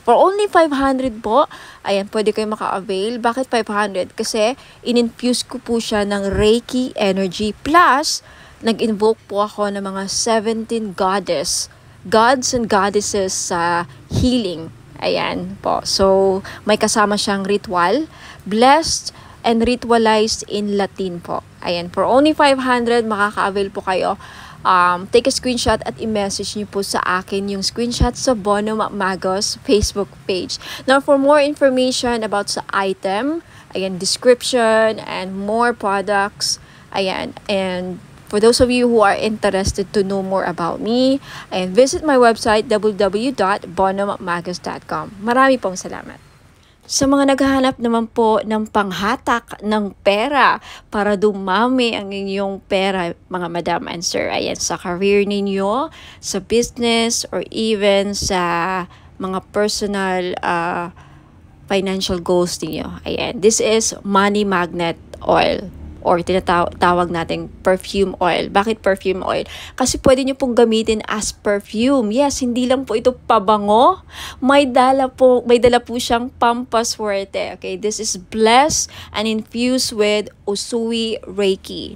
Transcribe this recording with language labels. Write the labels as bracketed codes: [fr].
[en] For only 500 [tl] po, ayan, pwede kayo maka-avail. Bakit 500? Kasi in-infuse ko po siya ng Reiki energy. Plus, nag-invoke po ako ng mga 17 gods and goddesses sa healing. Ayan po. So, may kasama siyang ritual. [en] Blessed and ritualized in Latin po. [tl] Ayan, [en] for only 500, [tl] makaka-avail po kayo. [en] Take a screenshot [tl] at i-message niyo po sa akin yung screenshot sa Bono Magos Facebook page. [en] Now, for more information about sa item, [tl] ayan, [en] description, and more products, ayan, and for those of you who are interested to know more about me, ayan, visit my website, www.bonomagos.com. [tl] Marami pong salamat. Sa mga naghahanap naman po ng panghatak ng pera para dumami ang inyong pera, [en] mga madam and sir, [tl] ayan, sa career ninyo, sa business, or even sa mga personal financial goals ninyo. [en] Ayan, this is money magnet oil, [tl] or tinatawag nating perfume oil. Bakit perfume oil? Kasi pwede nyo pong gamitin [en] as perfume. [tl] Yes, hindi lang po ito pabango. May dala po siyang pampaswerte. [en] Okay, this is blessed and infused with Usui Reiki.